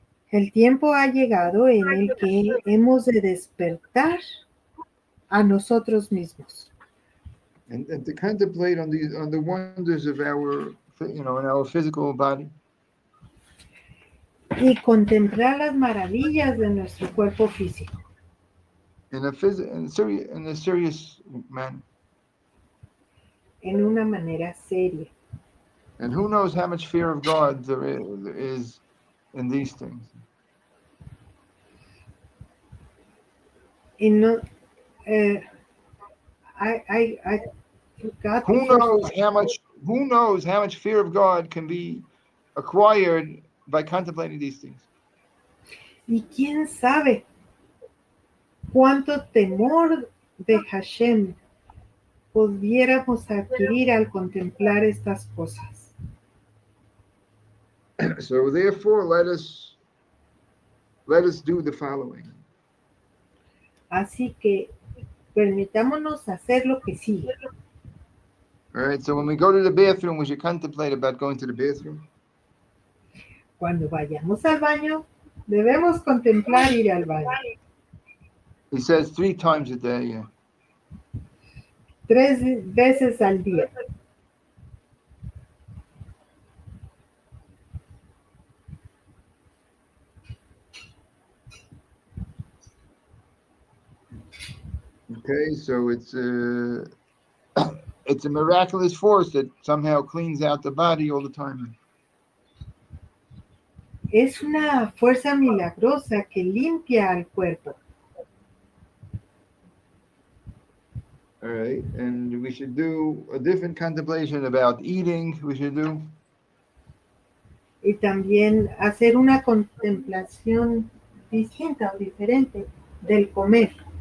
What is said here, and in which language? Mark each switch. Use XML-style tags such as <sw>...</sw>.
<es>El tiempo ha llegado en el que hemos de despertar a nosotros mismos.</es> <en>And to contemplate on the wonders of our, in our physical body.</en> <es>Y contemplar las maravillas de nuestro cuerpo físico.</es> <en>In a serious manner.</en> <es>En una manera seria.</es> <en>And who knows how much fear of God there is in these things. Y no, I forgot. Who knows how much fear of God can be acquired by contemplating these things.</en> <es>Y quién sabe cuánto temor de Hashem pudiéramos adquirir al contemplar estas cosas.</es> <en>So therefore, let us do the following.</en> <es>Así que permitámonos hacer lo que sigue.</es> <en>All right, so when we go to the bathroom, we should contemplate about going to the bathroom.</en> <es>Cuando vayamos al baño, debemos contemplar ir al baño.</es> <en>He says 3 times a day. Yeah.</en> <es>3 veces al día.</es> <en>Okay, so it's a miraculous force that somehow cleans out the body all the time.</en> <es>Es una fuerza milagrosa que limpia al cuerpo.</es> <en>All right, and we should do a different contemplation about eating. We should do.</en> <es>Y también hacer una contemplación distinta o diferente del comer.</es>